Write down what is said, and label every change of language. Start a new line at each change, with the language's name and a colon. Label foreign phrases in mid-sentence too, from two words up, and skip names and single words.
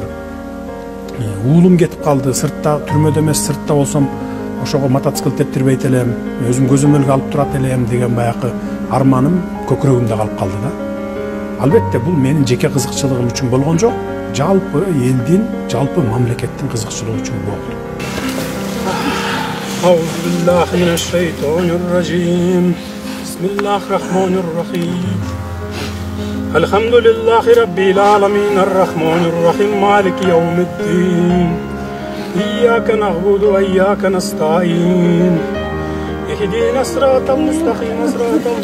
Kyrgyz: Уулум кетип калды, сыртта, түрмөдө эмес, сыртта болсом, ошого мотоцикл тептирбейт элем, өзүм көзөмөлгө алып турат элем деген баягы арманым көкүрөгүмдө калып калды да. Албетте, бул менин жеке кызыкчылыгым үчүн болгон жок, жалпы элдин, жалпы мамлекеттин кызыкчылыгы үчүн болду.
Arabic: أعوذ بالله من الشيطان الرجيم. بسم الله الرحمن الرحيم الحمد لله رب العالمين الرحمن الرحيم مالك يوم الدين. إياك نعبد وإياك نستعين اهدنا الصراط المستقيم صراط